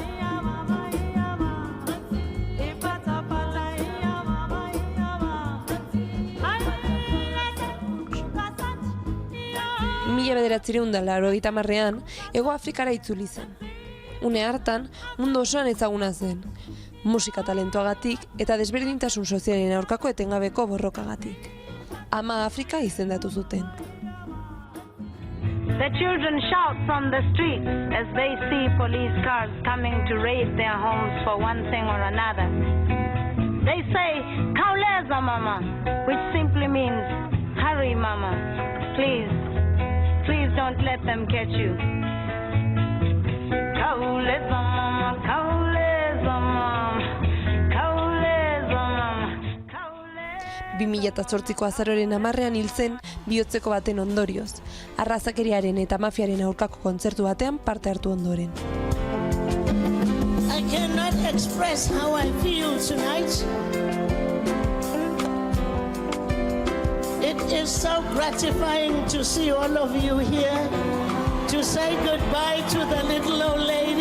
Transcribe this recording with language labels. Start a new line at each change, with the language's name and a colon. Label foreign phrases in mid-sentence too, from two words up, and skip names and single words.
Basque: Mila 1980ean, Hego Afrikara itzuli zen. Une hartan, mundu osoan ezaguna zen, musika talentuagatik eta desberdintasun sozialen aurkako etengabeko borrokagatik. Ama Afrika izendatu zuten.
English: The children shout from the streets as they see police cars coming to raid their homes for one thing or another. They say,
Xhosa: "Kauleza mama,"
English: which simply means, "Hurry mama, please. Please don't let them catch you."
Xhosa: Kauleza mama, kauleza mama, kauleza mama.
Basque: 2008ko azaroren 10ean hil zen bihotzeko baten ondorioz, arrazakeriaren eta mafiaren aurkako kontzertu batean parte hartu ondoren.
English: I cannot express how I feel tonight. It is so gratifying to see all of you here, to say goodbye to the little old lady.